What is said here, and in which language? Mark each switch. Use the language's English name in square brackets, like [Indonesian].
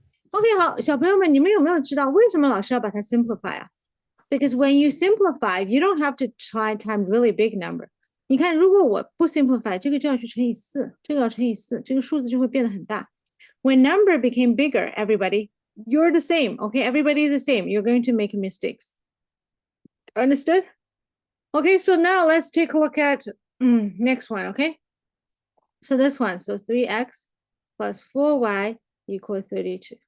[Chinese] OK， 好，小朋友们，你们有没有知道为什么老师要把它 simplify 啊？ [English] Because when you simplify, you don't have to try time really big number. [Chinese] 你看，如果我不 simplify， 这个就要去乘以4，这个要乘以4，这个数字就会变得很大。 [English] When number became bigger, everybody, you're the same, okay? Everybody is the same. You're going to make mistakes. Understood? Okay, so now let's take a look at next one, okay? So this one, so 3x plus 4y equals 32.